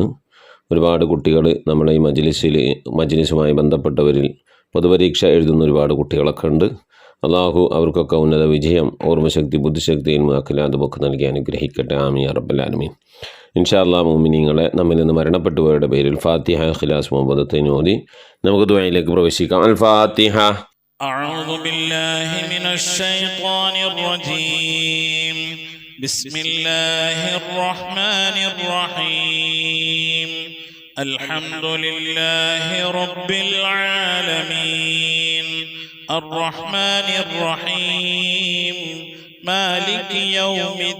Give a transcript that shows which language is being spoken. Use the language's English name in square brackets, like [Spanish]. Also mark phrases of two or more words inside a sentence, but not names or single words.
[Malayalam] ഒരുപാട് കുട്ടികൾ നമ്മളെ ഈ മജ്ലിസുമായി ബന്ധപ്പെട്ടവരിൽ പൊതുപരീക്ഷ എഴുതുന്ന ഒരുപാട് കുട്ടികളൊക്കെ ഉണ്ട്. അള്ളാഹു അവർക്കൊക്കെ ഉന്നത വിജയം, ഓർമ്മശക്തി, ബുദ്ധിശക്തി, അഖിലാദുമൊക്കെ നൽകി അനുഗ്രഹിക്കട്ടെ. [Arabic] آمين يا رب العالمين. إن شاء الله [Malayalam] മുഅ്മിനീങ്ങളെ, നമ്മിൽ നിന്ന് മരണപ്പെട്ടവരുടെ പേരിൽ ഫാത്തിഹ, ഇഖ്ലാസ്, മുഹബ്ബത്ത് ഓതി നമുക്ക് ദുആയിലേക്ക് പ്രവേശിക്കാം. [Arabic] الفاتحة. أعوذ بالله من الشيطان الرجيم. بسم الله الرحمن الرحيم. الحمد لله رب العالمين الرحمن الرحيم مالك يوم